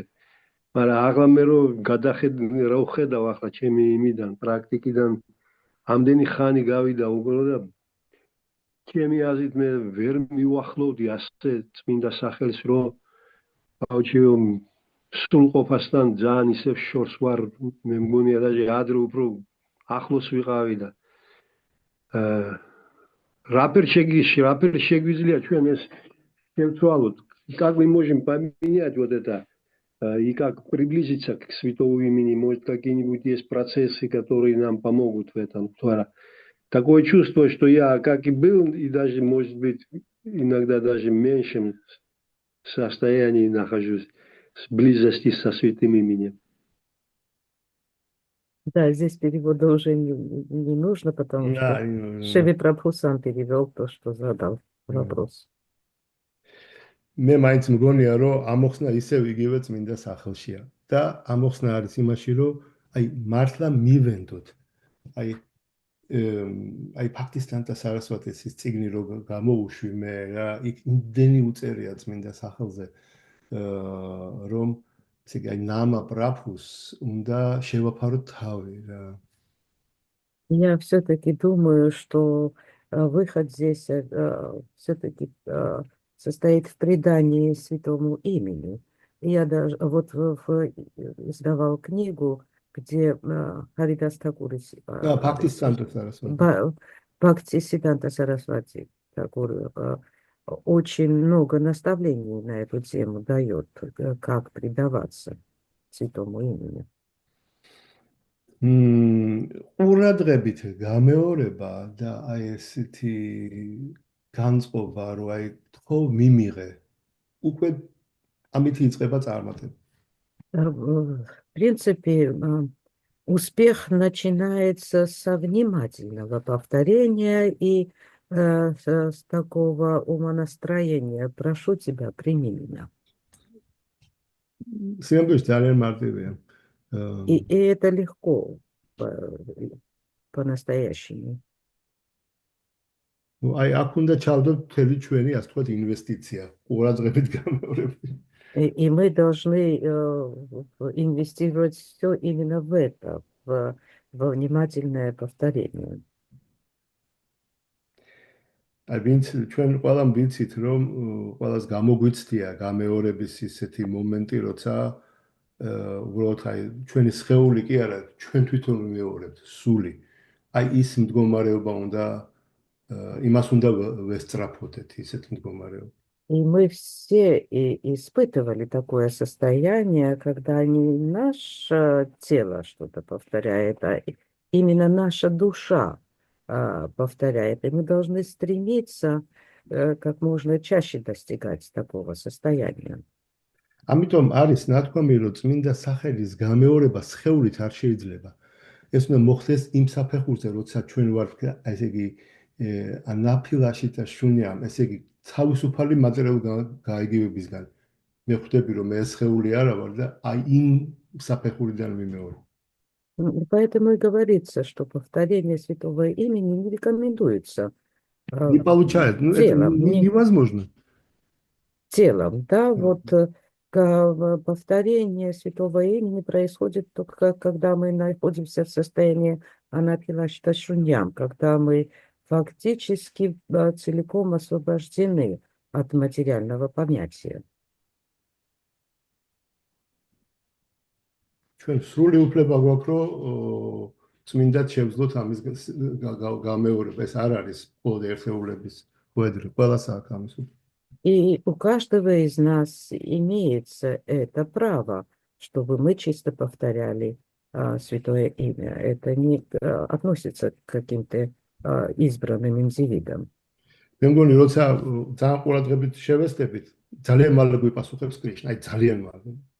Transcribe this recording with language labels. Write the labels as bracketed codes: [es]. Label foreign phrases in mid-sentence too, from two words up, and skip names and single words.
[ka] მაგრამ აღლა მე რომ რა ვხედავ ახლა ჩემი იმიდან, პრაქტიკიდან ამდენი ხანი გავიდა უგონო და ჩემი აზრით მე ვერ მივახლოვდი ასე წმინდა სახელს, რომ ბავშვი სრულყოფასთან ძალიან ისევ შორს ვარ, მე მგონია და ადრე უფრო ახლოს ვიყავი და რაფერ შეგვიძლია ჩვენ ეს შევცვალოთ [ru] как мы можем поменять вот это, и как приблизиться к святому имени, может, какие-нибудь есть процессы, которые нам помогут в этом. Такое чувство, что я, как и был, и даже, может быть, иногда даже в меньшем состоянии нахожусь с близости со святым именем. Да, здесь перевода уже не нужно, потому что Да, не нужно, Шеви Прабху сам перевел то, что задал вопрос. [ka] მე მაინც მგონია რომ ამოხსნა ისევ იგივე წმინდა სახელშია და ამოხსნა არის იმაში რომ აი მართლა მივენდოთ აი აი ფაქტისთან და სარასვატის ის წიგნი რო გამოუშვი მე რა იქ იმდენი უწერია წმინდა სახელზე რომ ესე იგი აი ნამა პრაფუს უნდა შევაფაროთ თავი რა [ru] Я все-таки думаю, что выход здесь все-таки состоит в предании святому имени. Я даже вот издавал книгу, где Харидас Такур, [ka] ფაქტისთან და სარასვატი [ru] Бхакти Сиданта Сарасвати Такур очень много наставлений на эту тему дает, как предаваться святому имени. [ka] ყურადღებით გამეორება და აი ესეთი განწყობა რომ აი თქო მიმიღე უკვე ამით იწყება წარმატება. [ru] В принципе, успех начинается со внимательного повторения и с такого умонастроения. Прошу тебя, прими меня. [ka] სიამბეში ძალიან მარტივია. [ru] И это легко по-настоящему. [ka] ну აი აქ უნდა ჩავდოთ მთელი ჩვენი ასე ვთქვათ ინვესტიცია ყურადღებით გამეორებით. [ru] И мы должны инвестировать все именно в это, во внимательное повторение. [ka] აი ვინც ჩვენ ყველამ ვიცით რომ ყველას გამოგვიცდია გამეორების ისეთი მომენტი როცა უბრალოდ აი ჩვენი სხეული კი არა ჩვენ თვითონ ვიმეორებთ სული აი ის მდგომარეობა უნდა იმას უნდა ვესწრაფოდეთ ისეთ მდგომარეობა. [ru] И мы все испытывали такое состояние, когда не наше тело что-то повторяет, а именно наша душа повторяет. И мы должны стремиться как можно чаще достигать такого состояния. [ka] ამიტომ არის ნათქვამი რომ წმინდა სახელის გამეორება სხეულით არ შეიძლება. ეს უნდა მოხდეს იმ საფეხურზე, როცა ჩვენ ვართ, ესე იგი ანაფილაში და შუნიამ, ესე იგი თავისუფალი მატერიალური გაიგივებისგან. მე ხვდები რომ მე სხეული არა ვარ და აი იმ საფეხურიდან ვიმეორებ. [ru] Поэтому и говорится, что повторение святого имени не рекомендуется Не получается, ну это невозможно. Телом, да, вот повторение святого имени происходит только когда мы находимся в состоянии анапилашита шуньям, когда мы фактически целиком освобождены от материального понятия. [ka] ჩვენ სრული უფლება გვაქვს რომ წმინდად შევძლოთ ამის გამეორება. ეს არ არის მხოლოდ ერთეულების ხვედრი, ყველას აქვს ამის უფლება. [ru] И у каждого из нас имеется это право, чтобы мы чисто повторяли святое имя. Это не относится к каким-то избранным индивидам. [ka] მე მგონი როცა ძალიან ყურადღებით შევესწრებით, ძალიან მალე გვიპასუხებს კრიშნა, აი ძალიან მალე.